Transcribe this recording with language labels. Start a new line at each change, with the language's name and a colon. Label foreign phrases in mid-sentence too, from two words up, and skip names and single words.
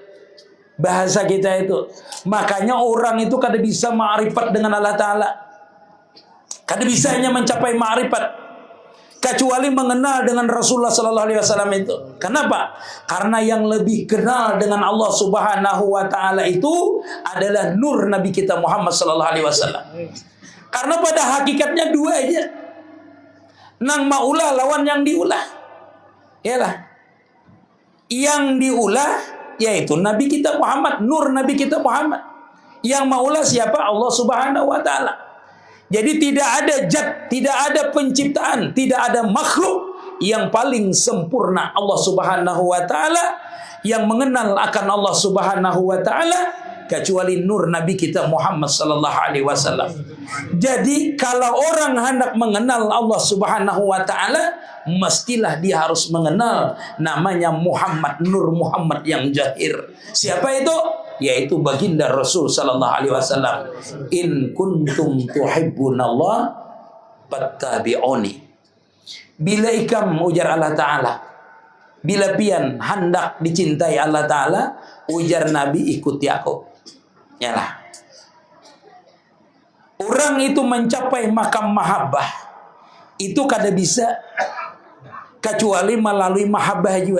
Banjar: Makanya orang itu kada bisa ma'rifat dengan
Arabic: الله تعالى,
Banjar: kada bisanya mencapai ma'rifat kecuali mengenal dengan Rasulullah
Arabic: صلى الله عليه وسلم
Banjar: itu. Kenapa? Karena yang lebih kenal dengan
Arabic: الله سبحانه وتعالى
Banjar: itu adalah nur Nabi kita Muhammad
Arabic: صلى الله عليه وسلم.
Banjar: Karena pada hakikatnya dua aja. Nang maulah lawan yang diulah. Yalah. Yang diulah yaitu Nabi kita Muhammad, nur Nabi kita Muhammad. Yang maulah siapa?
Arabic: الله سبحانه وتعالى.
Banjar: Jadi tidak ada zat, tidak ada penciptaan, tidak ada makhluk yang paling sempurna
Arabic: الله سبحانه وتعالى,
Banjar: yang mengenal akan
Arabic: الله سبحانه وتعالى
Banjar: kecuali nur Nabi kita Muhammad
Arabic: صلى الله عليه وسلم.
Banjar: Jadi kalau orang hendak mengenal
Arabic: الله سبحانه وتعالى,
Banjar: mestilah dia harus mengenal namanya Muhammad, nur Muhammad yang jahir. Siapa itu? Yaitu baginda Rasul
Arabic: صلى الله عليه وسلم. إن كنتم تحبون الله فاتبعوني.
Banjar: Bila ikam, ujar
Arabic: الله تعالى,
Banjar: bila pian hendak dicintai
Arabic: الله تعالى,
Banjar: ujar Nabi, ikuti aku. Yalah. Orang itu mencapai makam mahabbah itu kada bisa kecuali melalui mahabbah juga.